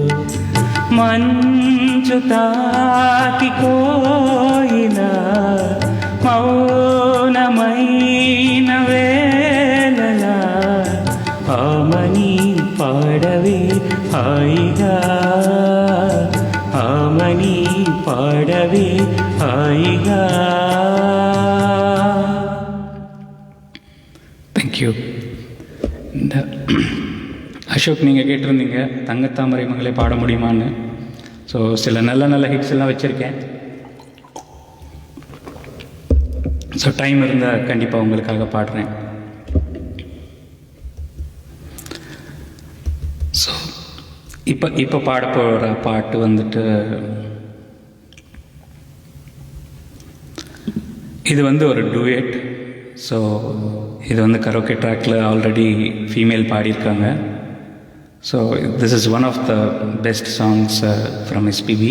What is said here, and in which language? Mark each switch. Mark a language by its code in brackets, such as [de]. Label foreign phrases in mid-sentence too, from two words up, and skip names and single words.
[te] మంచు తాకి కోయిల మౌనమైన వేళలా ఆమని పాడవే హాయిగా ఆమని పాడవే హాయిగా. [en] Thank you. [ta] இந்த அசோக் நீங்கள் கேட்டிருந்தீங்க தங்கத்தாமரை மகளே பாட முடியுமான்னு. ஸோ சில நல்ல நல்ல ஹிட்ஸ் எல்லாம் வச்சுருக்கேன். ஸோ டைம் இருந்தால் கண்டிப்பாக உங்களுக்காக பாடுறேன். ஸோ இப்போ பாட போகிற பாட்டு வந்துட்டு இது வந்து ஒரு டூயட். ஸோ இது வந்து [en] karaoke track-il already female [ta] பாடியிருக்காங்க. [en] So this is one of the best songs from SPB.